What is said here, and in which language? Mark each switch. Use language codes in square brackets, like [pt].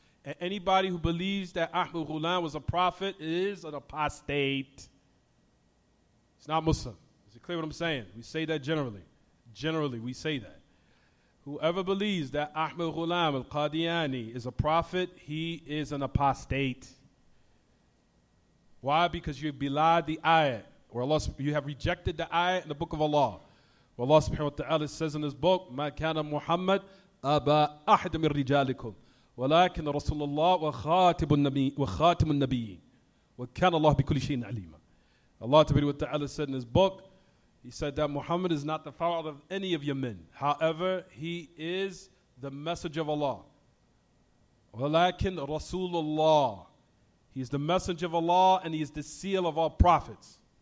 [en] And anybody who believes that Ahmad Ghulam was a prophet is an apostate. It's not Muslim. Is it clear what I'm saying? We say that generally. Generally, we say that. Whoever believes that Ahmad Ghulam al-Qadiani is a prophet, he is an apostate. Why? Because you have belied the ayat. Or Allah, you have rejected the ayat in the book of Allah. Where Allah subhanahu wa ta'ala says in his book, [ar] مَا كَانَ مُحَمَّدْ أَبَا أَحْدٍ مِّن رِجَالِكُمْ وَلَكِنَّ رَسُولَ اللَّهِ وَخَاتِمُ النَّبِيِّينَ وَكَانَ اللَّهُ بِكُلِّ شَيْءٍ عَلِيمًا. [en] Allah subhanahu wa ta'ala said in his book, he said that Muhammad is not the father of any of your men. However, he is the messenger of Allah. [ar] وَلَكِنْ رَسُولُ اللَّهِ. [en] He is the messenger of Allah and he is the seal of all prophets.